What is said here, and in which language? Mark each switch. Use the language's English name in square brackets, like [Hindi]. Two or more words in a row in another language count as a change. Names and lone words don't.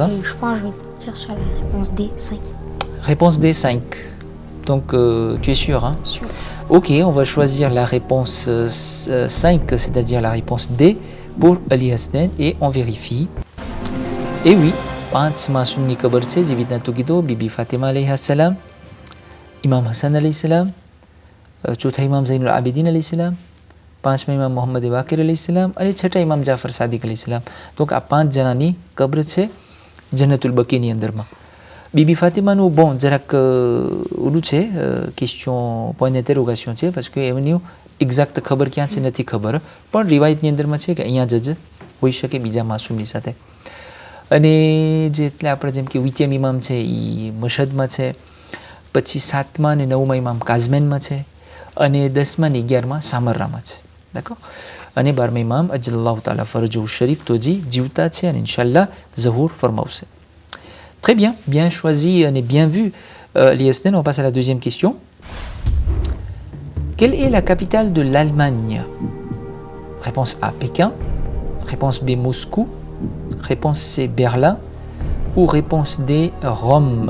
[French] Hein? Je pense que je vais partir sur la réponse D, 5. Réponse D, 5. Donc tu es sûr, hein? Sûr. Ok, on va choisir la réponse 5, c'est-à-dire la réponse D pour Ali Hassan et on vérifie. Et oui, [Gujarati] પાંચ માસૂમની કબર છે જેવી રીતના તું કીધું બીબી ફાતિમા અલૈહિસ્સલામ, ઇમામ હસન અલૈહિસ્સલામ, ચોથા ઇમામ ઝૈનુલ આબિદીન અલૈહિસ્સલામ, પાંચમા ઇમામ મોહમ્મદ વાકિર અલૈહિસ્સલામ અને છઠ્ઠા ઇમામ જાફર સાદિક અલૈહિસ્સલામ. તો કે આ 5 જણાની કબ્ર છે જન્નતુલ બકીની અંદરમાં. બીબી ફાતિમાનું bon જરાક ઓલું છે, [English] question point [Gujarati] ઇન્ટરોગેશન છે, [French] parce que [Gujarati] એમની એક્ઝેક્ટ ખબર ક્યાં છે નથી ખબર, પણ રિવાયતની અંદરમાં છે કે અહીંયા જ હોઈ શકે બીજા માસૂમની સાથે. અને જે એટલે આપણે જેમ કે 8મ ઇમામ છે એ મશહદમાં છે, પછી 7મા અને 9મા ઇમામ કાઝમેનમાં છે, અને 10મા અને 11મા સામરામાં છે. [French] d'accord. [Gujarati] અને 12મા ઇમામ [Arabic] عجل الله تعالى فرجه الشريف [Gujarati] તો હજી જીવતા છે અને ઇન્શાલ્લાહ ઝહૂર ફરમાવશે. [French] Très bien, bien choisi et bien vu Liesnen. On passe à la deuxième question. Quelle est la capitale de l'Allemagne? Réponse A, Pékin. Réponse B, Moscou. Réponse C, Berlin. Ou réponse D, Rome.